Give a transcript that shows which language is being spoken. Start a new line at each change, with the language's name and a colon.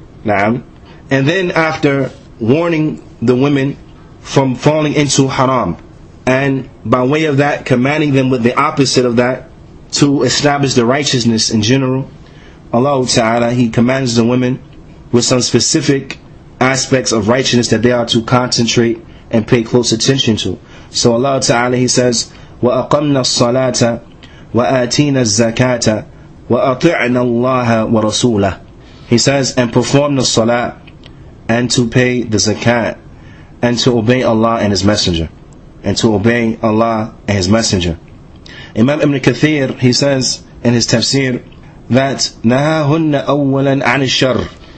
English: Now, and then after warning the women from falling into haram, and by way of that commanding them with the opposite of that to establish the righteousness in general, Allah Ta'ala, He commands the women with some specific aspects of righteousness that they are to concentrate and pay close attention to. So Allah Ta'ala, He says,
Arabic: وَأَقَمْنَا الصَّلَاةَ وَآتِينَا الزَّكَاةَ وَأَطِعْنَا اللَّهَ وَرَسُولَهُ.
English: He says, and perform the salah, and to pay the zakat, and to obey Allah and His Messenger. And to obey Allah and His Messenger. Imam Ibn Kathir, he says in his tafsir, that
Arabic: نَهَاهُنَّ أَوَّلًا عَنِ الشَّرِّ.